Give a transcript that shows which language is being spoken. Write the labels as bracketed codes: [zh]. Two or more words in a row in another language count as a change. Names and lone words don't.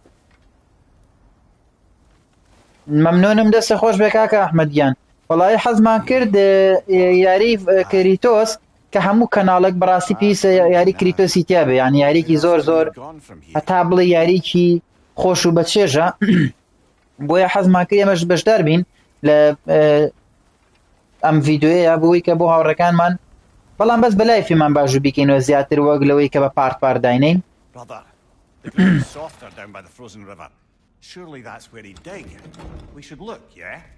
[ckb] مەمنونم دەستە خۆش بێ کاکە ئەحمەدیان وەڵای حەزمان کرد یاری کریتۆس کە هەموو کەناڵێک بەڕاستی پێویستە یاری کریتۆسی تیا بێ یانی یاریکی زۆر زۆر [en] Gone from here. [ckb] هەتا بڵێ یاریکی خۆش و بەچێژە بۆیە حەزمان کرد ئێمەش بەشدار بین لە ئەم ڤیدۆیە بۆی کە بۆ هاوڕێکانمان بەڵام بەس بەلایفیمان باش بیکەینەوە زیاتر وەک لەوەی کە بە پارت داینەین [en] Brother, the ground is softer down by the frozen river. Surely that's where he'd dig. We should look, yeah?